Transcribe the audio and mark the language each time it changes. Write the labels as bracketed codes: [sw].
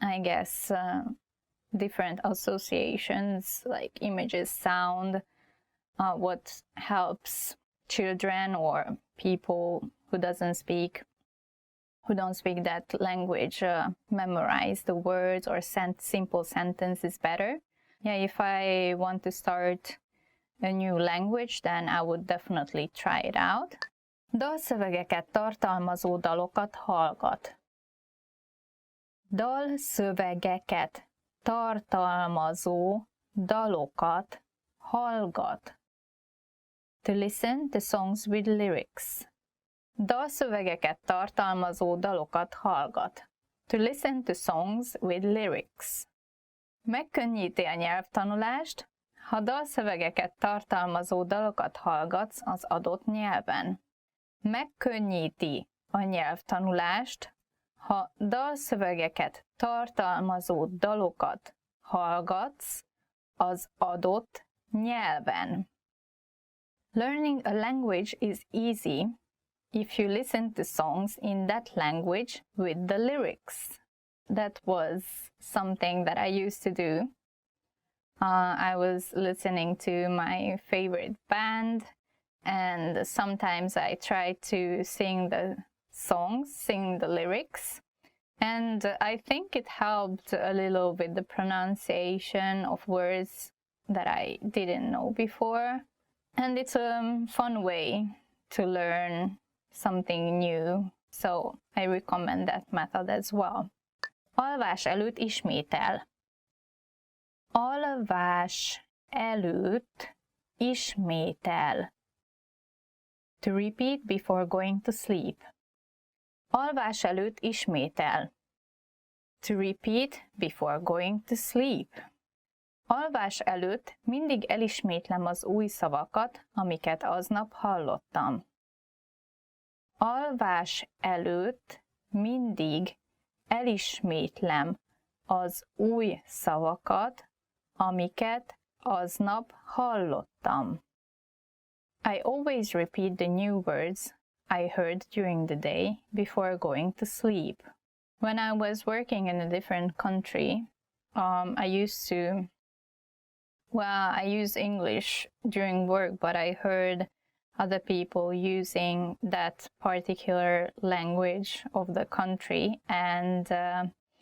[en] I guess different associations like images, sound, what helps children or people who don't speak that language memorize the words or simple sentences better. Yeah, if I want to start a new language, then I would definitely try it out. [hu] Dalszövegeket tartalmazó dalokat hallgat. Dalszövegeket tartalmazó dalokat hallgat. [en] To listen to songs with lyrics. [hu] Dalszövegeket tartalmazó dalokat hallgat. [en] To listen to songs with lyrics. [hu] Megkönnyíti a nyelvtanulást, ha dalszövegeket tartalmazó dalokat hallgatsz az adott nyelven. Megkönnyíti a nyelvtanulást, ha dalszövegeket tartalmazó dalokat hallgatsz az adott nyelven. [en] Learning a language is easy if you listen to songs in that language with the lyrics. That was something that I used to do. I was listening to my favorite band, and sometimes I tried to sing the songs, sing the lyrics, and I think it helped a little with the pronunciation of words that I didn't know before. And it's a fun way to learn something new, so I recommend that method as well. [hu] Alvás előtt ismétel. Alvás előtt ismétel. [en] To repeat before going to sleep. [hu] Alvás előtt ismétel. [en] To repeat before going to sleep. [hu] Alvás előtt mindig elismétlem az új szavakat, amiket aznap hallottam. Alvás előtt mindig elismétlem az új szavakat, amiket aznap hallottam. [en] I always repeat the new words I heard during the day before going to sleep. When I was working in a different country, I used English during work, but I heard other people using that particular language of the country, and